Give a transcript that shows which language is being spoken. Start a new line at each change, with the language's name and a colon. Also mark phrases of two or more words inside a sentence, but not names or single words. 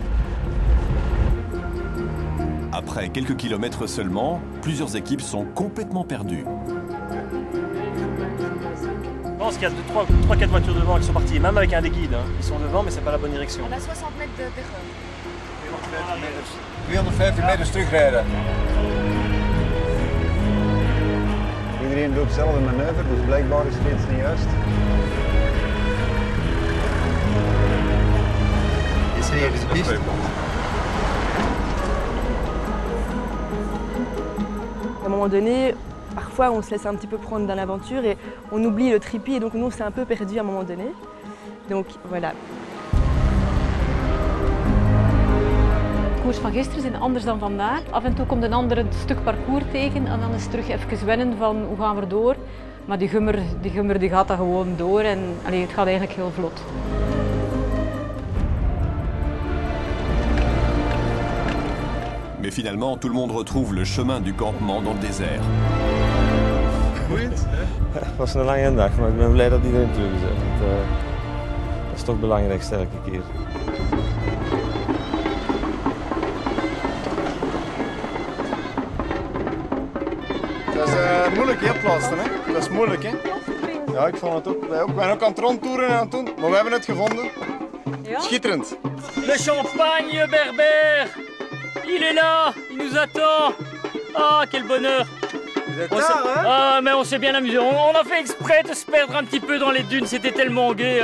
French: Après quelques kilomètres seulement, plusieurs équipes sont complètement perdues. Je pense qu'il y a 3-4 voitures devant qui sont parties, même avec un des guides. Hein. Ils sont devant, mais c'est pas la bonne direction. On a 60 mètres d'erreur.
Dutch: 250 meters terugrijden. Iedereen doet hetzelfde manoeuvre, dus blijkbaar is het iets niet juist.
French: À un moment donné, parfois on se laisse un petit peu prendre dans l'aventure et on oublie le tripi et donc nous on s'est un peu perdu à un moment donné. Donc voilà.
Dutch: De koers van gisteren zijn anders dan vandaag. Af en toe komt een ander stuk parcours tegen en dan is het terug even wennen van hoe gaan we door. Maar die gummer die gaat dat gewoon door en het gaat eigenlijk heel vlot.
French: Mais finalement, tout le monde retrouve le chemin du campement dans le désert.
Dutch: Het was een lange dag, maar ik ben blij dat iedereen terug is. Dat is toch het belangrijkste elke keer. Dat is moeilijk heel plaatsen, hè? Dat is moeilijk, hè? Ja, ik vond het ook. Wij zijn ook aan het rondtoeren en aan het doen, maar we hebben het gevonden. Ja? Schitterend.
French: Le champagne berbère, il est là, il nous attend. Ah, quel bonheur. Ah, mais on s'est bien amusé. On a fait exprès de se perdre un petit peu dans les dunes. C'était tellement gai.